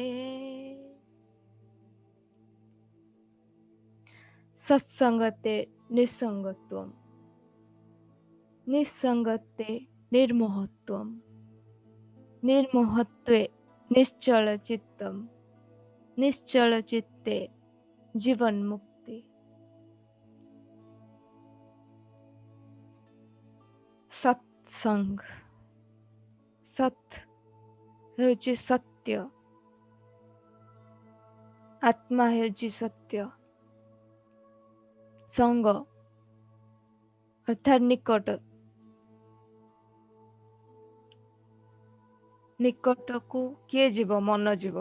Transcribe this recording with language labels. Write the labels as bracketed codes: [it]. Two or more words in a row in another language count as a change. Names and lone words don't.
[sa] सत्संगते निसंगत्वं, निसंगते निर्मोहत्वं, निर्मोहत्वे निश्चलचित्तं, निश्चलचित्ते जीवन मुक्ति। सत्संग, सत् [or] ହେଉଛି ସତ୍ୟ, ଆତ୍ମା ହେଉଛି ସତ୍ୟ, ସଙ୍ଗ ଅର୍ଥାତ୍ ନିକଟ, ନିକଟକୁ କିଏ ଯିବ? ମନ ଯିବ।